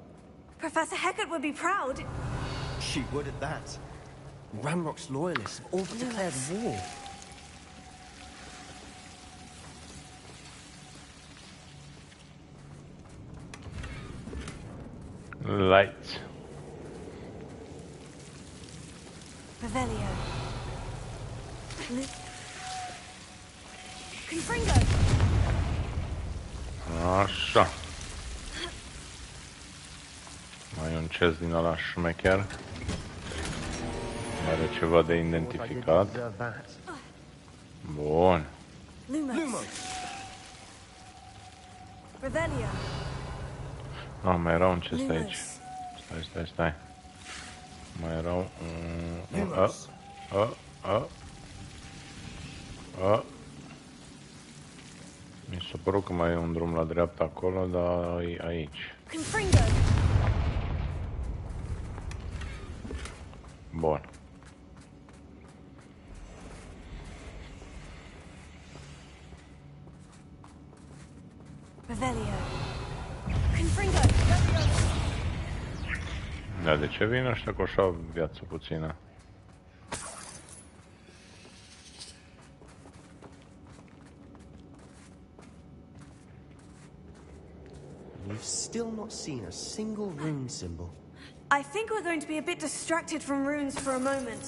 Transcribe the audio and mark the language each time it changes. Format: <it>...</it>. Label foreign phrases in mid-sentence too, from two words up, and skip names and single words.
<en>Professor Hecat would be proud. She would at that. Ranrock's loyalists have all but declared war. Lights. Revelio. Confringo!</en> <ro>Așa. Mai un chest din ăla șmecher. Are ceva de identificat. Bun. Lumos. Revelio. Ah, mai era un chest aici. Stai. Mai erau... Mi s-a părut că mai e un drum la dreapta acolo, dar e aici. Confringo. Bun. Revelio. Confringo. Dar de ce vin ăștia cu așa viață puțină?</ro> <en>We've still not seen a single rune symbol. I think we're going to be a bit distracted from runes for a moment.</en>